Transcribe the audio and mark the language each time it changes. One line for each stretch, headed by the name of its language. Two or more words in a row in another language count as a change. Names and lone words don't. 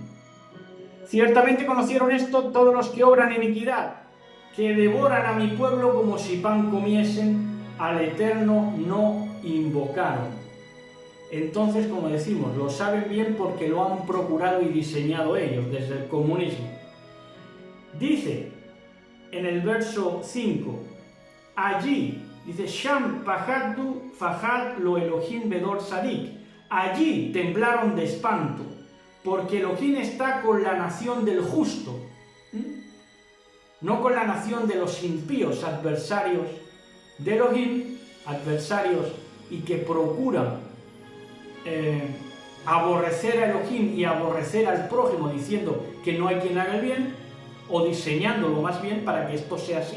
Spanish: Ciertamente conocieron esto todos los que obran iniquidad, que devoran a mi pueblo como si pan comiesen, al Eterno no invocaron. Entonces, como decimos, lo saben bien porque lo han procurado y diseñado ellos desde el comunismo. Dice en el verso 5, allí, dice,
Hebrew: שם פחדו פחד לא אלהים בדור צדיק,
Spanish: allí temblaron de espanto, porque Elohim está con la nación del justo, no con la nación de los impíos, adversarios de Elohim, adversarios y que procuran aborrecer a Elohim y aborrecer al prójimo diciendo que no hay quien haga el bien, o diseñándolo más bien para que esto sea así.